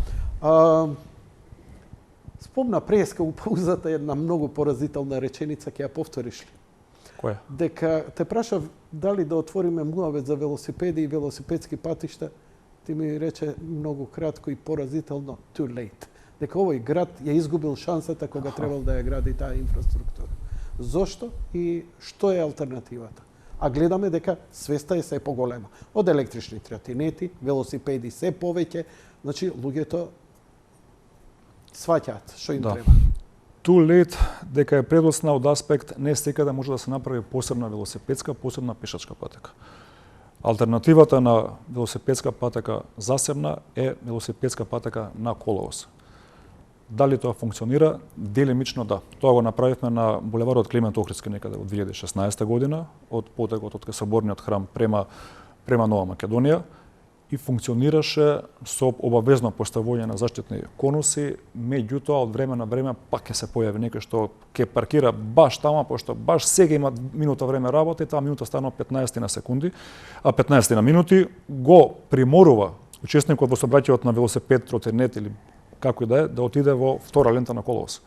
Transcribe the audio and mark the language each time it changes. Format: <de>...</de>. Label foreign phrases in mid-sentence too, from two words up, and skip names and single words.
<mk>Спомна преска упаузата една многу поразителна реченица, ќе ја повториш ли? Која? Дека те прашав дали да отвориме муавет за велосипеди и велосипедски патишта, ти ми рече многу кратко и поразително</mk> <en>too late.</en> <mk>Дека овој град ја изгубил шансата кога требал да ја гради таа инфраструктура. Зошто и што е алтернативата? А гледаме дека свеста е се поголема. Од електрични тротинети, велосипеди се повеќе, значи луѓето сваќаат што им треба.</mk> <en>Too late</en> <mk>дека е предоцна од аспект не секаде може да се направи посебна велосипедска, посебна пешачка патека. Алтернативата на велосипедска патека засебна е велосипедска патека на коловоз. Дали тоа функционира? Делимично да. Тоа го направивме на булеварот Климент Охридски некаде од 2016 година, од потегот од Соборниот храм према Нова Македонија и функционираше со обавезно поставување на заштитни конуси, меѓутоа од време на време пак ќе се појави некој што ќе паркира баш тама, пошто баш сега има минута време работа и таа минута станува 15 на секунди, а 15 на минути го приморува учесникот во сообраќајот на велосипед, тротинет или како и да е, да отиде во втора лента на коловоз.</mk>